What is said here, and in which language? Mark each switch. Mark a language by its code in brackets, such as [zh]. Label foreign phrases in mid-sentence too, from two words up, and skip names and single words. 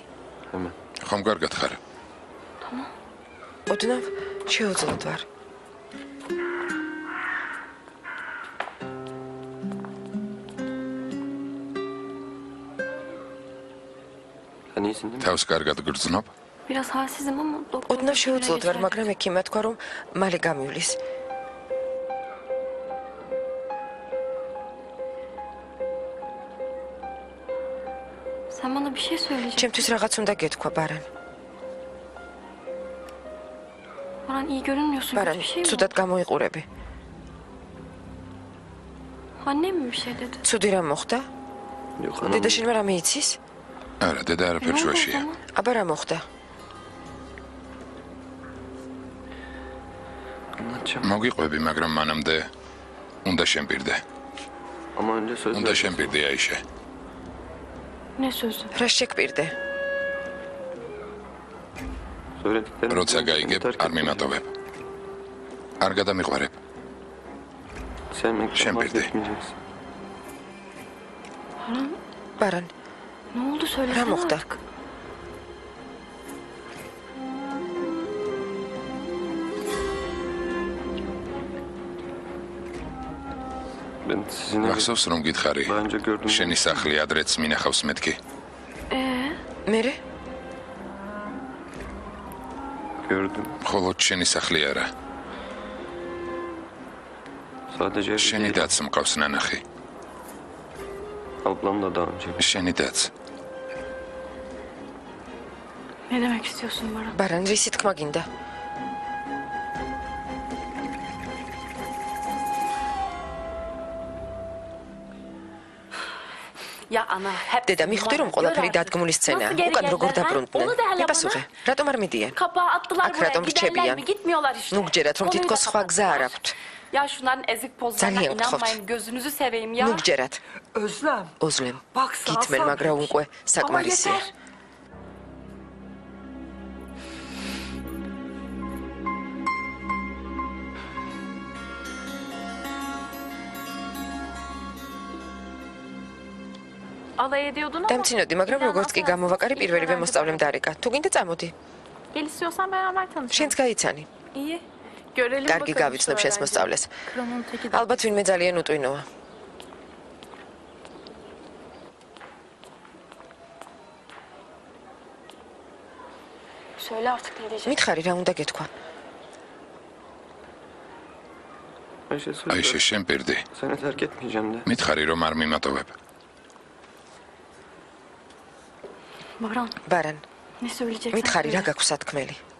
[ka] ხომ კარგად ხარ? ოდნავ შეუძლოდ ვარ. თავს კარგად გრძნობ? [tr] Biraz halsizim ama doktor. [ka] ოდნავ შეუძლოდ ვარ, მაგრამ ექიმმა თქვა, რომ მალე გამივლის. [tr] Sen bana bir şey söyleyeceksin. [ka] ჩემთვის რაღაც უნდა გეთქვა, ბარან. [tr] Baran iyi görünmüyorsun. [ka] ბარან, [tr] Bir şey mi? [ka] ცუდად გამოიყურები. [tr] Annem mi bir şey dedi? [ka] ცუდი რამ მოხდა? დედა შენმა რამე იცის? არა, დედა არაფერ შუაშია. აბა რა მოხდა? მოგიყვები, მაგრამ მანამდე უნდა შემპირდე. უნდა შემპირდე, აიშე. [tr] Ne sözü? [ka] რა შეგვპირდე? როცა გაიგებ, არ მიმატოვებ. არ გადამიყვარებ. შემპირდე. ბარან, [tr] Ne oldu söylesene [ka] რა მოხდა? [tr] artık. [ka] მახსოვს რომ გითხარი? შენი სახლი ადრეც მინახავს მეთქი. მერე? მხოლოდ შენი სახლი არა. შენი დაც მყავს ნანახი. შენი დაც. [tr] Ne demek istiyorsun Baran? [ka] ბარან, რისი თქმა გინდა? [tr] Ya ana, hep [ka] დედა, მიხვდი რომ ყველაფერი დადგმული სცენაა. უკან როგორ დაბრუნდნენ? მიპასუხე, რატომ არ მიდიან? [tr] Kapağı attılar [ka] Ak [tr] buraya. [ka] ratom [tr] Giderler [ka] rçebiyan. [tr] mi? Gitmiyorlar işte. [ka] ნუ გჯერათ რომ [tr] Konuyu [ka] თითქოს [tr] da [ka] სხვა გზა არ [tr] kapattılar. [ka] აქვთ. [tr] Ya şunların ezik pozlarına [ka] Ძალიან გთხოვთ. [tr] inanmayın. Gözünüzü seveyim ya. [ka] ნუ გჯერათ. [tr] Özlem. [ka] ოზლემ, [tr] Bak, [ka] გითმენ, [tr] sağ [ka] მაგრამ უკვე [tr] Ama [ka] საკმარისია. [tr] yeter. Alay ediyordun ama. [ka] დამცინოდი, მაგრამ როგორც კი გამოვაკარი, პირველივე მოსწავლემ დარეკა. თუ გინდა წამოდი. [tr] Gel istiyorsan beraber tanışalım. [ka] შენც გაიცანი. [tr] İyi. Görelim [ka] კარგი [tr] bakalım [ka] გავიცნობ [tr] şu [ka] შენს [tr] öğrenciyi. [ka] მოსწავლეს. [tr] Kronun teki de. [ka] ალბათ ვინმე ძალიან უტვინოა. [tr] Söyle artık ne diyeceksin? [ka] მითხარი რა უნდა გეთქვა? აიშე, შემპირდი. მითხარი რომ არ მიმატოვებ. [tr] Baran, [ka] ბარან, [tr] ne söyleyeceksin? [ka] მითხარი რა გაქვს სათქმელი?